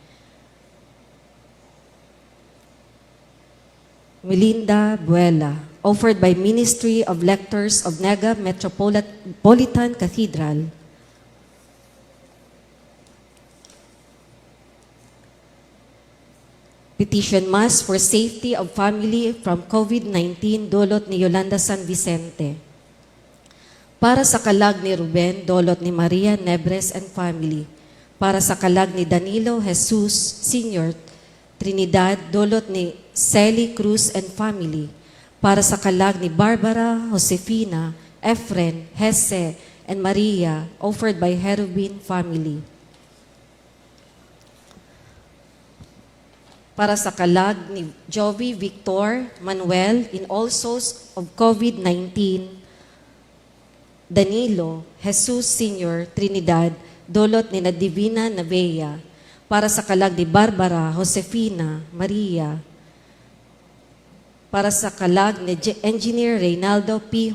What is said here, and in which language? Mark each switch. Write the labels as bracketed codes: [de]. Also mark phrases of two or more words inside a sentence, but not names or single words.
[en] Melinda Buela, offered by Ministry of Lectors of Naga Metropolitan Cathedral. Petition Mass for safety of family from COVID-19, [bik] Dolot ni [en] Yolanda San Vicente. [bik] Para sa kalag ni Ruben, Dolot ni Maria Nebres [en] and family. [bik] Para sa kalag ni Danilo Jesus Sr., Trinidad, Dolot ni Celi Cruz [en] and family. [bik] Para sa kalag ni Barbara, Josefina, Efren, Hesse, and Maria, [en] offered by Herobin family. [bik] Para sa kalag ni Jovi Victor, Manuel, [en] in all souls of COVID-19, Danilo, Jesus Sr., Trinidad, [bik] Dolot ni [en] Divina Nevea. [bik] Para sa kalag ni Barbara, Josefina, Maria, para sa kalag ni Engineer Reynaldo P.